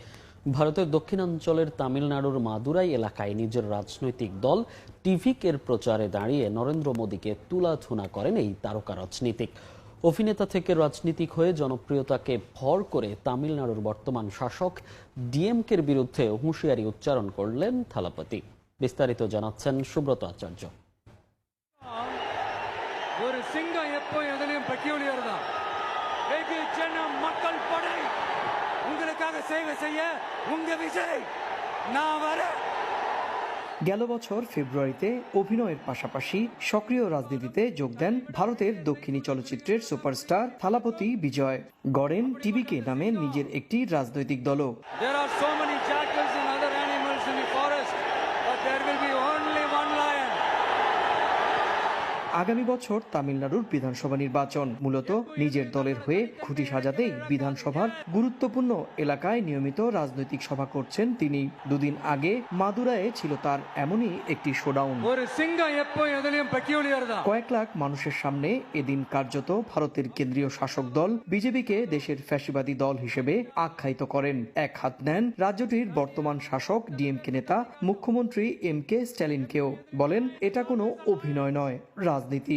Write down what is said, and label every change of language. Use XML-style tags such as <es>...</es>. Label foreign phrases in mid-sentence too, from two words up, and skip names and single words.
<bn>ভারতের দক্ষিণাঞ্চলের তামিলনাড়ুর মাদুরাই এলাকায় নিজের রাজনৈতিক দল টিভিকের প্রচারে দাঁড়িয়ে নরেন্দ্র মোদীকে তুলাধুনা করেন এই তারকা রাজনীতিক। অভিনেতা থেকে রাজনীতিক হয়ে জনপ্রিয়তাকে ভর করে তামিলনাড়ুর বর্তমান শাসক ডিএমকের বিরুদ্ধে হুঁশিয়ারি উচ্চারণ করলেন থালাপতি। বিস্তারিত জানাচ্ছেন সুব্রত আচার্য।</bn> <ta>ஒரு சிங்கம் எப்போ எதுலயும் பெக்யூலியர் தான். வெகுஜன மக்கள் படை உங்களுக்காக சேவை செய்ய உங்க விஜய் நான் வரேன்।</ta> <bn>গেল বছর ফেব্রুয়ারিতে অভিনয়ের পাশাপাশি সক্রিয় রাজনীতিতে যোগ দেন ভারতের দক্ষিণী চলচ্চিত্রের সুপারস্টার থালাপতি বিজয়। গড়েন টিভিকে নামে নিজের একটি রাজনৈতিক দলও।</bn> <en>There are so many jackals and other animals in the forest, but there will be only one lion.</en> <bn>আগামী বছর তামিলনাড়ুর বিধানসভা নির্বাচন, মূলত নিজের দলের হয়ে খুঁটি সাজাতেই বিধানসভার গুরুত্বপূর্ণ এলাকায় নিয়মিত রাজনৈতিক সভা করছেন তিনি। দুদিন আগে মাদুরায়ে ছিল তার এমনই একটি শোডাউন।</bn> <ta>ஒரு சிங்கம் எப்போ எதுலயும் பெக்யூலியர் தான்.</ta> <bn>কয়েক লাখ মানুষের সামনে এদিন কার্যত ভারতের কেন্দ্রীয় শাসক দল বিজেপিকে দেশের ফ্যাসিবাদী দল হিসেবে আখ্যায়িত করেন। এক হাত নেন রাজ্যটির বর্তমান শাসক ডিএমকে নেতা মুখ্যমন্ত্রী এম.কে. স্ট্যালিনকেও। বলেন, এটা কোনো অভিনয় নয়, রাজনীতি।</bn>